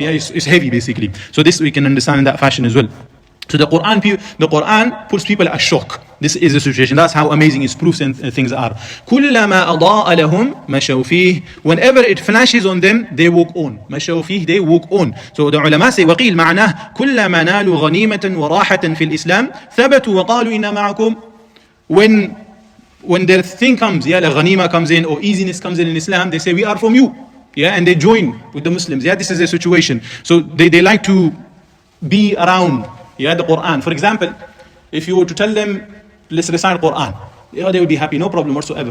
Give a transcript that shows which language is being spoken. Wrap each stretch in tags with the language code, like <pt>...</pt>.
<en>Yeah, it's heavy basically. So this we can understand in that fashion as well. So the Quran puts people at shock. This is the situation. That's how amazing its proofs and things are.</en> <ar>كُلَّمَا أَضَاءَ لَهُمْ مَشَوْا فِيهِ.</ar> <en>Whenever it flashes on them, they walk on.</en> <ar>مَشَوْا فِيهِ,</ar> <en>they walk on. So the ulama say,</en> <ar>وَقِيل مَعْنَاهِ كُلَّمَا نَالُوا غَنِيمَةً وَرَاحَةً فِي الْإِسْلَامِ ثَبَتُوا وَقَالُوا إِنَّا مَعَكُمْ.</ar> <en>When their thing comes, yeah, like ghanima comes in or easiness comes in Islam, they say, we are from you. Yeah, and they join with the Muslims. Yeah, this is their situation. So they like to be around. Yeah, the Quran. For example, if you were to tell them, let's recite Quran, yeah, they would be happy, no problem whatsoever.</en>